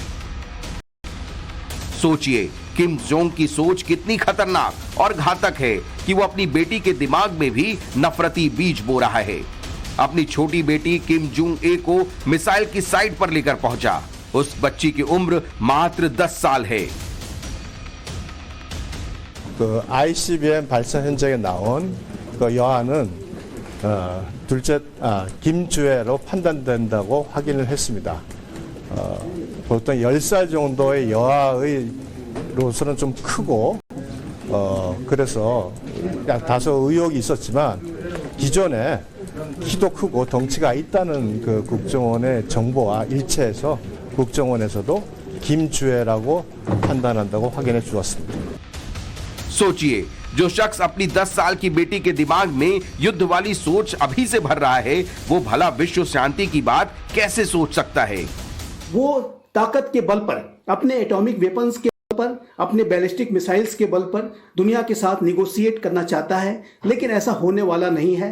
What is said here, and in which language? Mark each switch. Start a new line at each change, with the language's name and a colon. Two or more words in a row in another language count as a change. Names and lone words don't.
Hindi: सोचिए किम जोंग की सोच कितनी खतरनाक और घातक है कि वो अपनी बेटी के दिमाग में भी नफरती बीज बो रहा है। अपनी छोटी बेटी किम जोंग ए को मिसाइल की साइट पर लेकर पहुंचा। उस बच्ची की उम्र मात्र 10 साल है।
Korean: 그 ICBM 발사 현장에 나온 그 여아는 둘째 김주애로 판단된다고 확인을 했습니다. 보통 10살 정도의 여아로서는 좀 크고 그래서 다소 의혹이 있었지만 기존에 키도 크고 덩치가 있다는 그 국정원의 정보와 일치해서 국정원에서도 김주애라고 판단한다고 확인해 주었습니다.
Hindi: सोचिए जो शख्स अपनी 10 साल की बेटी के दिमाग में युद्ध वाली सोच अभी से भर रहा है वो भला विश्व शांति की बात कैसे सोच सकता है। वो ताकत के बल पर, अपने
English: atomic weapons
Hindi: के बल पर, अपने
English: ballistic missiles
Hindi: के बल पर दुनिया के साथ निगोशिएट करना चाहता है, लेकिन ऐसा होने वाला नहीं है।